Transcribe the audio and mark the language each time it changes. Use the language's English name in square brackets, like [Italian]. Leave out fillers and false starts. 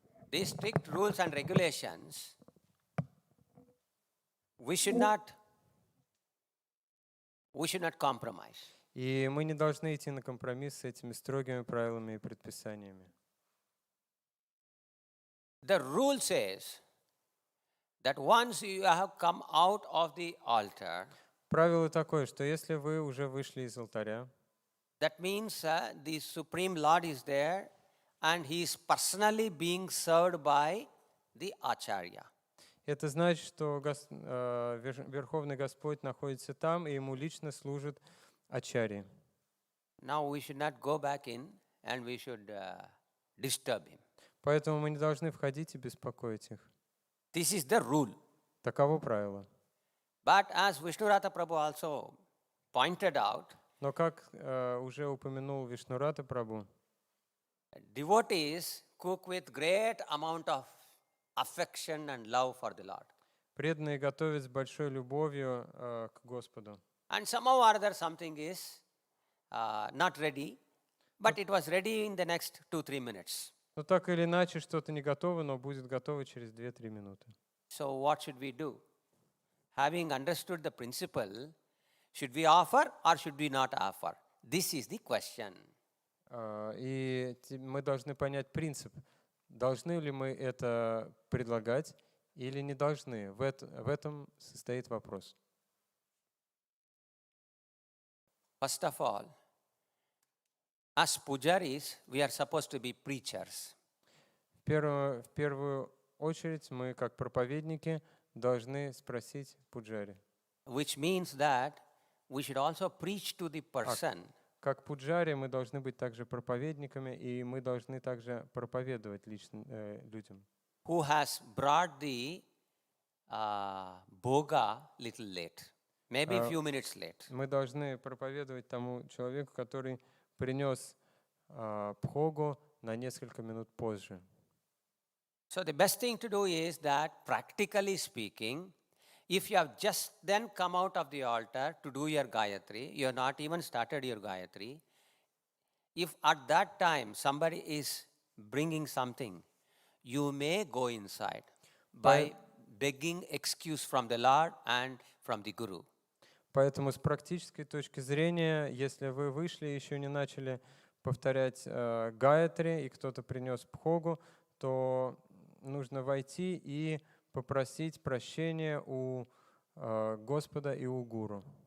[English] These strict rules and regulations, we should not compromise. [Russian] И мы не должны идти на компромисс с этими строгими правилами и предписаниями. [English] The rule says that once you have come out of the altar, [Russian] Правило такое, что если вы уже вышли из алтаря, [English] that means the Supreme Lord is there and he is personally being served by the Acharya. [Russian] это значит, что Верховный Господь находится там, и ему лично служит ачарьи. [English] Now we should not go back in and we should disturb him. [Russian] Поэтому мы не должны входить и беспокоить их. [English] This is the rule. [Russian] Таково правило. [English] But as Vishnurata Prabhu also pointed out, [Russian] Но как уже упомянул Вишнурата Прабху, [English] devotees cook with great amount of affection and love for the Lord. [Russian] преданные готовят с большой любовью к Господу. [English] And somehow or other something is not ready, but it was ready in the next 2-3 minutes. [Russian] Но так или иначе, что-то не готово, но будет готово через 2-3 минуты. [English] So what should we do? Having understood the principle, should we offer or should we not offer? This is the question. [Russian] И мы должны понять принцип. Должны ли мы это предлагать или не должны? В этом состоит вопрос. [English] First of all, as pujaris, we are supposed to be preachers. [Russian] В первую очередь мы, как проповедники, должны спросить пуджари. [English] Which means that we should also preach to the person. [Russian] Как пуджари мы должны быть также проповедниками, и мы должны также проповедовать людям. [English] Who has brought the bhoga little late, maybe a few minutes late. [Russian] Мы должны проповедовать тому человеку, который принес пхогу на несколько минут позже. [English] So the best thing to do is that, practically speaking, if you have just then come out of the altar to do your Gayatri, you have not even started your Gayatri, if at that time somebody is bringing something, you may go inside by begging excuse from the Lord and from the Guru. [Russian] Поэтому с практической точки зрения, если вы вышли и еще не начали повторять Гаятри, и кто-то принес пхогу, то нужно войти и попросить прощения у Господа и у Гуру.